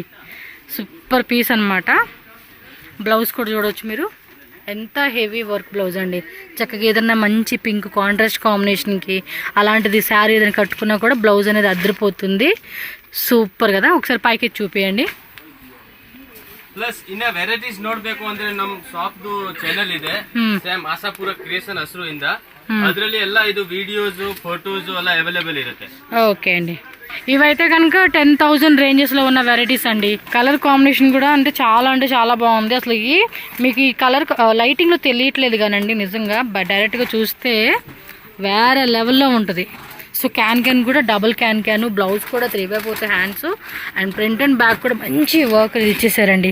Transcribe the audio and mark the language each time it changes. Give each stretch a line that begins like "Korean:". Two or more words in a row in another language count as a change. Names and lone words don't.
Telugu: సూపర్ పీస్ అనమాట. బ్లౌజ్ కూడా చూడవచ్చు మీరు, ఎంత
English: heavy work blouse
Telugu: అండి. చక్కగా ఏదన్నా మంచి
English: pink contrast
Telugu: కాంబినేషన్కి అలాంటిది శారీ ఏదైనా కట్టుకున్నా కూడా బ్లౌజ్ అనేది అదిరిపోతుంది. సూపర్ కదా. ఒకసారి పైకి చూపియండి.
Kannada: ಪ್ಲಸ್ ಇನ್ನ ವೆರೈಟೀಸ್ ನೋಡ್ಬೇಕು ಅಂದ್ರೆ ನಮ್
English: shop channel
Kannada: ಇದೆ,
English: same Ashapura Creation
Kannada: ಹೆಸರು ಇಂದ. ಅದರಲ್ಲಿ ಎಲ್ಲ ಇದು
English: videos photos
Kannada: ಎಲ್ಲ ಅವೈಲೇಬಲ್ ఇರುತ್ತೆ.
Telugu: ఓకే అండి. ఇవైతే కనుక 10,000 రేంజెస్లో ఉన్న వెరైటీస్ అండి.
English: colour combination
Telugu: కూడా అంటే చాలా బాగుంది. అసలు మీకు ఈ కలర్ లైటింగ్లో తెలియట్లేదు కానండి, నిజంగా డైరెక్ట్గా చూస్తే వేరే లెవెల్లో ఉంటుంది. సో క్యాన్ కూడా
English: double can,
Telugu: బ్లౌజ్ కూడా
English: 3/4 hands and front and back
Telugu: కూడా మంచి వర్క్ ఇచ్చేసారండి.